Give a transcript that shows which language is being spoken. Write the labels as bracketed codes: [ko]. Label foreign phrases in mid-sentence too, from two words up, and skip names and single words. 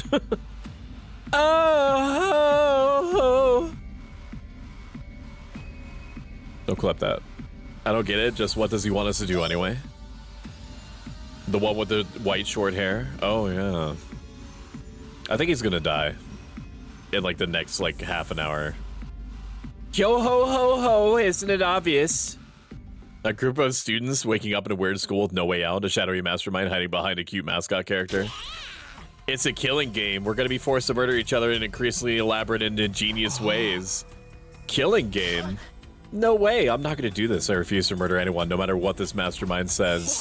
[en] Oh! Don't clip that. I don't get it. Just what does he want us to do anyway? The one with the white short hair? Oh, yeah. I think he's gonna die in like the next like half an hour. Yo ho ho ho, isn't it obvious? A group of students waking up in a weird school with no way out, a shadowy mastermind hiding behind a cute mascot character. It's a killing game. We're gonna be forced to murder each other in increasingly elaborate and ingenious ways. Killing game? No way, I'm not gonna do this. I refuse to murder anyone, no matter what this mastermind says.